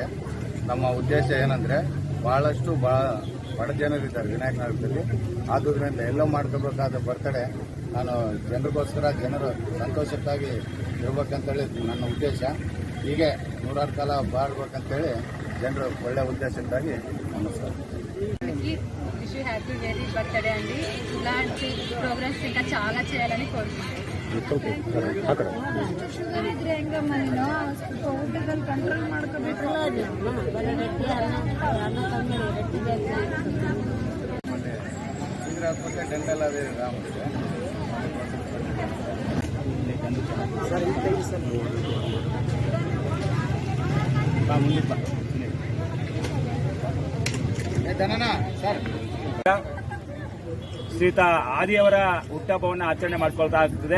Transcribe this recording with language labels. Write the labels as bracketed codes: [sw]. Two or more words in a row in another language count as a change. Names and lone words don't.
[kn] ನಮ್ಮ ಉದ್ದೇಶ ಏನಂದರೆ, ಭಾಳಷ್ಟು ಬಡ ಜನರಿದ್ದಾರೆ ವಿನಾಯಕ್ ನಗರದಲ್ಲಿ. ಆದುದರಿಂದ ಎಲ್ಲ ಮಾಡ್ಕೋಬೇಕಾದ ಬರ್ತಡೆ ನಾನು ಜನರಿಗೋಸ್ಕರ ಜನರು ಸಂತೋಷಕ್ಕಾಗಿ ಇರ್ಬೇಕಂತೇಳಿ ನನ್ನ ಉದ್ದೇಶ. ಹೀಗೆ 100 ಕಾಲ ಬಾಳ್ಬೇಕಂತೇಳಿ ಜನರು ಒಳ್ಳೆ ಉದ್ದೇಶಕ್ಕಾಗಿ నమస్కారం. [en] wish you happy very birthday అండి. [te] ఇలాంటి ప్రోగ్రామ్స్ ఇంకా చాలా చేయాలని కోరుకుంటున్నాను. [kn] ಶುಗರ್ ಇದ್ರೆ ಹೆಂಗಮ್ಮ ನೀನು ಊಟದಲ್ಲಿ ಕಂಟ್ರೋಲ್ ಮಾಡ್ಕೋಬೇಕು. ಡೆಂಟಲ್ ಅದೇ ಶ್ರೀಯುತ ಆದಿಯವರ ಹುಟ್ಟಹಬ್ಬವನ್ನು ಆಚರಣೆ ಮಾಡ್ಕೊಳ್ತಾ ಆಗ್ತದೆ.